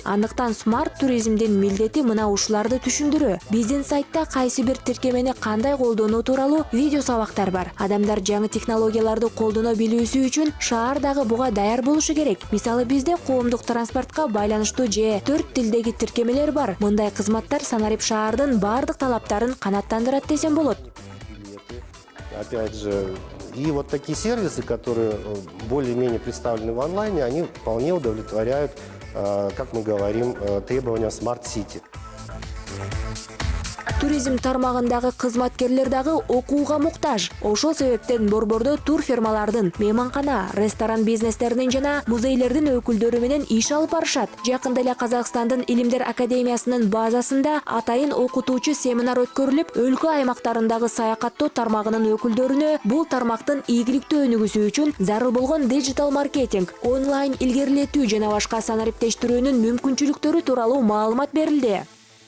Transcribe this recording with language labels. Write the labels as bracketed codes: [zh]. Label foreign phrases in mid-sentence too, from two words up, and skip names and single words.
[ky] Андыктан смарт туризмдин милдети мына ушуларды түшүндүрүү. Биздин сайтта кайсы бир тиркемени кандай колдонуу тууралуу видео сабактар бар. Адамдар жаңы технологияларды колдоно билүүсү үчүн шаар дагы буга даяр болушу керек. Мисалы, бизде коомдук транспортко байланыштуу же 4 тилдеги тиркемелер бар. Мындай кызматтар Санарип шаардын бардык талаптарын канааттандырат десем болот. [ru] Опять же, и вот такие сервисы, которые более-менее представлены в онлайне, они вполне удовлетворяют, как мы говорим, требования [en] Smart City. [ky] Туризм тармагындагы кызматкерлер дагы окууга муктаж. Ошол себептен борбордо тур фирмалардын, мейманкана, ресторан бизнестеринин жана музейлердин өкүлдөрү менен иш алып барышат. Жакында эле Казакстандын Илимдер академиясынын базасында атайын окутуучу семинар өткөрүлүп, өлкө аймактарындагы саякаттоо тармагынын өкүлдөрүнө бул тармактын ийгиликтүү өнүгүүсү үчүн зарыл болгон [en] digital marketing, [ky] онлайн илгерилетүү жана башка санариптештирүүнүн мүмкүнчүлүктөрү тууралуу маалымат берилди.